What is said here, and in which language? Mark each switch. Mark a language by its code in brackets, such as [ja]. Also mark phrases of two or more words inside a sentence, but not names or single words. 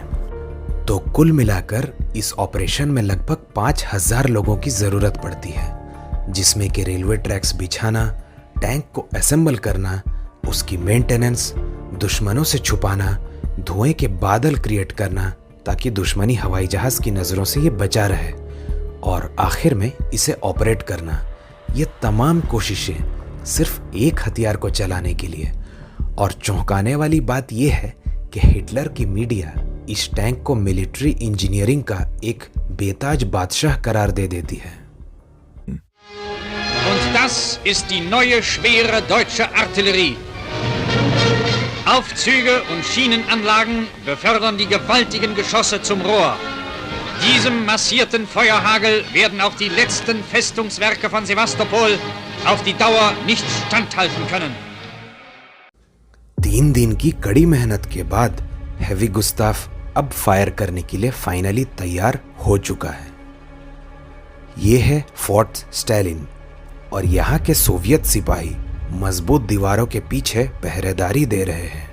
[hi] तो कुल मिलाकर इस ऑपरेशन में लगभग 5000 लोगों की जरूरत पड़ती है, जिसमें कि रेलवे ट्रैक्स बिछाना, टैंक को असेंबल करना, उसकी मेंटेनेंस, दुश्मनों से छुपाना, धुएं के बादल क्रिएट करना ताकि दुश्मनी हवाई जहाज की नजरों से ये बचा रहे और आखिर में इसे ऑपरेट करना। ये तमाम कोशिशें सिर्फ एक हथियार को चलाने के लिए। और चौंकाने वाली बात यह है कि हिटलर की मीडिया इस टैंक को मिलिट्री इंजीनियरिंग का एक बेताज बादशाह करार दे देती है। [de] Und das ist die neue schwere deutsche Artillerie. Aufzüge und Schienenanlagen befördern die gewaltigen Geschosse zum Rohr. Diesem massierten Feuerhagel werden auch die letzten Festungswerke von Sevastopol auf die Dauer nicht standhalten können. [hi] 3 दिन की कड़ी मेहनत के बाद हेवी गुस्ताफ अब फायर करने के लिए फाइनली तैयार हो चुका है। ये है फोर्ट स्टैलिन और यहाँ के सोवियत सिपाही मजबूत दीवारों के पीछे पहरेदारी दे रहे हैं।